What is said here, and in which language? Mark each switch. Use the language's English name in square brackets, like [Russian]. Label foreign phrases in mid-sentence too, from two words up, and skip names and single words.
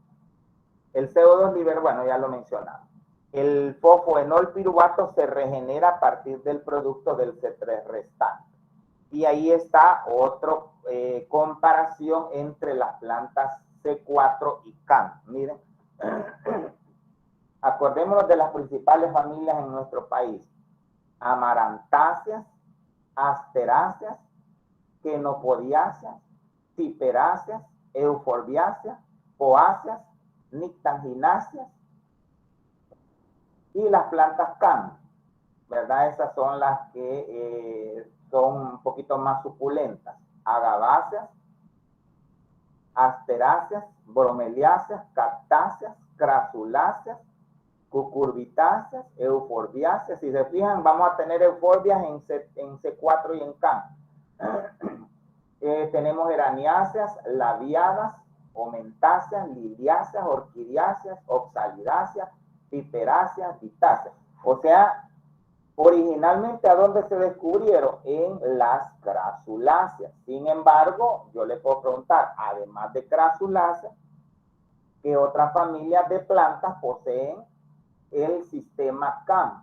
[Spanish] El CO2 liber, bueno, ya lo mencionaba. El fosfoenol piruvato se regenera a partir del producto del C3 restante. Y ahí está otra comparación entre las plantas C4 y CAN. Miren, acordémonos de las principales familias en nuestro país: amarantáceas, asteráceas, quenopodiáceas, ciperáceas, euforbiáceas, poáceas, nictangináceas y las plantas CAN, ¿verdad? Esas son las que son un poquito más suculentas: agaváceas, asteráceas, bromeliáceas, cactáceas, crasuláceas, cucurbitáceas, euforbiáceas. Si se fijan, vamos a tener euforbias en C4 y en CAN. Tenemos geraniáceas, labiadas, omentáceas, liliáceas, orquidiáceas, oxalidáceas, piperáceas, vitáceas. O sea, originalmente, ¿a dónde se descubrieron? En las crasuláceas. Sin embargo, yo le puedo preguntar, además de crasuláceas, ¿qué otras familias de plantas poseen el sistema CAM?